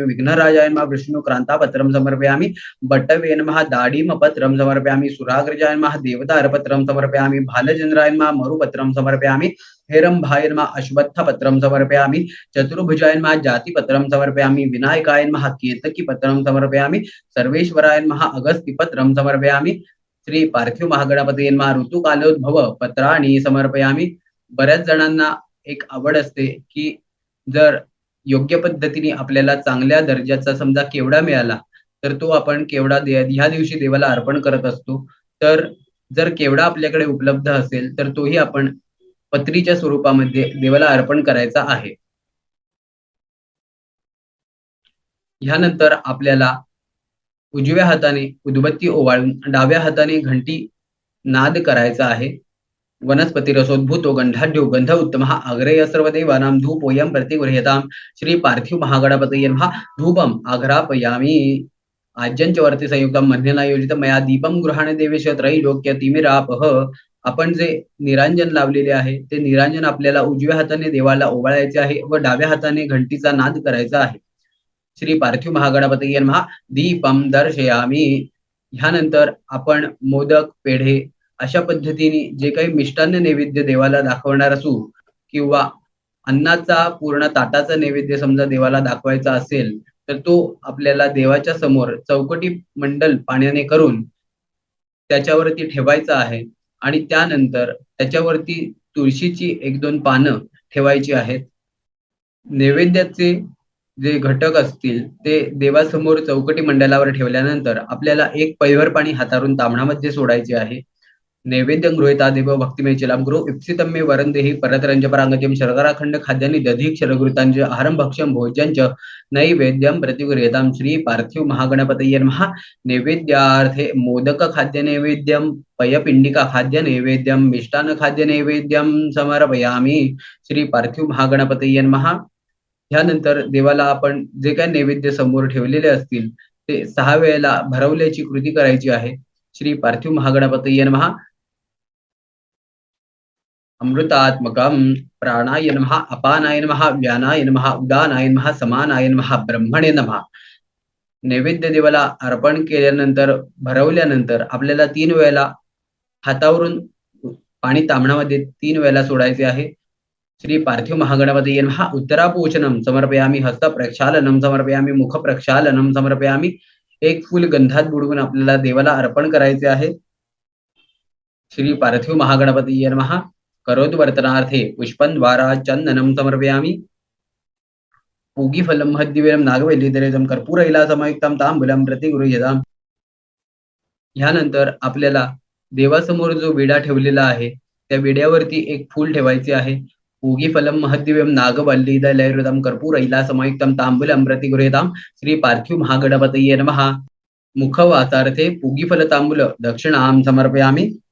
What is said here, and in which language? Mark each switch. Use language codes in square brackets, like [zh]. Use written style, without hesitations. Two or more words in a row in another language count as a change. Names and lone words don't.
[sa] विघ्नराजाय नमः विष्णुक्रान्तापत्रं समर्पयामि बट्टवे नमः दाडिमपत्रं समर्पयामि सुराग्रजाय नमः देवदारपत्रं समर्पयामि भालचन्द्राय नमः मरुपत्रं समर्पयामि हेरंभाय नमः अश्वत्थपत्रं समर्पयामि चतुर्भुजाय नमः जातिपत्रं समर्पयामि विनायकाय नमः केतकीपत्रं समर्पयामि सर्वेश्वराय नमः अगस्तिपत्रं समर्पयामि श्री पार्थिव महागणपतये नमः ऋतुकालोद्भव पत्राणि समर्पयामि। [mr] बऱ्याच जणांना एक आवड असते की जर योग्य पद्धतीने आपल्याला चांगल्या दर्जाचा समजा केवडा मिळाला तर तो आपण केवडा ह्या दिवशी देवाला अर्पण करत असतो। तर जर केवडा आपल्याकडे उपलब्ध असेल तर तोही आपण पत्रीच्या स्वरूपामध्ये देवाला अर्पण करायचा आहे। ह्यानंतर आपल्याला उजव्या हाताने उदबत्ती ओवाळून डाव्या हाताने घंटी नाद करायचा आहे। [sa] वनस्पती रसोद्भूतो गंधाढ्यो गंध उत्तमः अग्रेय सर्वदेवानां धूपोऽयं प्रतिगृह्यताम् श्री पार्थिव महागणपतये नमः धूपम् आघ्रापयामि आज्यंच वर्ती संयुक्तं मध्यना योजितं मया दीपं गृहाणे देवेश त्रैलोक्य तिमिरापः। [mr] आपण जे निरांजन लावलेले आहे ते निरांजन आपल्याला उजव्या हाताने देवाला ओवाळायचे आहे व डाव्या हाताने घंटीचा नाद करायचा आहे। [sa] श्री पार्थिव महागणपतये नमः दीपं दर्शयामि। [mr] ह्यानंतर आपण मोदक पेढे अशा पद्धतीने जे काही मिष्टान्न नैवेद्य देवाला दाखवणार असू किंवा अन्नाचा पूर्ण ताटाचा नैवेद्य समजा देवाला दाखवायचा असेल तर तो आपल्याला देवाच्या समोर चौकटी मंडल पाण्याने करून त्याच्यावरती ठेवायचा आहे आणि त्यानंतर त्याच्यावरती तुळशीची 1-2 पानं ठेवायची आहेत। नैवेद्याचे जे घटक असतील ते देवासमोर चौकटी मंडलावर ठेवल्यानंतर आपल्याला एक पैवर पाणी हातारून ताम्हणामध्ये सोडायचे आहे। [sa] नैवेद्यं गृहीता देव भक्तिमय चलाम गुरु इप्सितं मे वरंदेहि परतरंज परांगतिं शर्कराखंड खाद्यानि दधी क्षरगृतांज आहारं भक्ष्यं भोज्यंच नैवेद्यं प्रतिगृह्यतां श्री पार्थिव महागणपतये नमः नैवेद्यार्थे मोदक खाद्य नैवेद्यं पयपिंडिका खाद्य नैवेद्यं मिष्टान्न खाद्य नैवेद्यं समर्पयामि श्री पार्थिव महागणपतये नमः। [mr] ह्यानंतर देवाला आपण जे काही नैवेद्य समोर ठेवलेले असतील ते 6 वेळेला भरवल्याची कृती करायची आहे। [sa] श्री पार्थिव महागणपतये नमः अमृतात्मकं प्राणाय नमः अपानाय नमः व्यानाय नमः उदानाय नमः समानाय नमः ब्रह्मणे नमः। [mr] नैवेद्य देवाला अर्पण केल्यानंतर भरवल्यानंतर आपल्याला 3 वेळेला हातावरून पाणी ताम्हणामध्ये 3 वेळेला सोडायचे आहे। [sa] श्री पार्थिव महागणपतये नमः उत्तरापूचनं समर्पयामि हस्त प्रक्षालनं समर्पयामि मुख प्रक्षालनं समर्पयामि। [mr] एक फूल गंधात बुडवून आपल्याला देवाला अर्पण करायचे आहे। [sa] श्री पार्थिव महागणपतये नमः करोतु वर्तनार्थे पुष्पं द्वारा चंदनं समर्पयामि पूगीफलं महद्दिव्यं नागवल्लीधरेदं कर्पूरविलासमयुक्तं तांबूलं प्रतिगृह्यताम्. [mr] ह्यानंतर आपल्याला देवासमोर जो विडा ठेवलेला आहे त्या विड्यावरती एक फूल ठेवायचे आहे. [sa] पूगीफलं महद्दिव्यं नागवल्लीधरैर्युतं कर्पूरविलासमयुक्तं तांबूलं प्रतिगृह्यताम्. श्री पार्थिव महागणपतये नमः. मुखवासार्थे पूगीफलतांबूल दक्षिणां समर्पयामि.